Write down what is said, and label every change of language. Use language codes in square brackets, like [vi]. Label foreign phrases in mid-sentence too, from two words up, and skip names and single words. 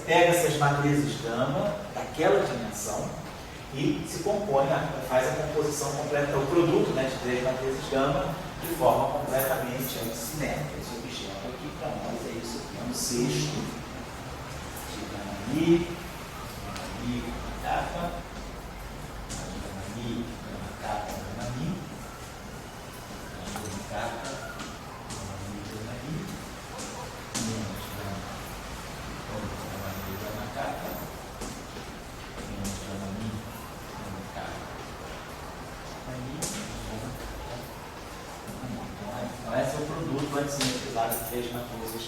[pt] Pega essas matrizes gama daquela dimensão e se compõe, faz a composição completa, o produto, né, de 3 matrizes gama de forma completamente antissimétrica. Esse objeto aqui para nós é isso aqui, é um sexto de gama mi, kappa, gama mi, kappa, gama mi, kappa, então esse é o produto antissimetrizado de 3 matrizes.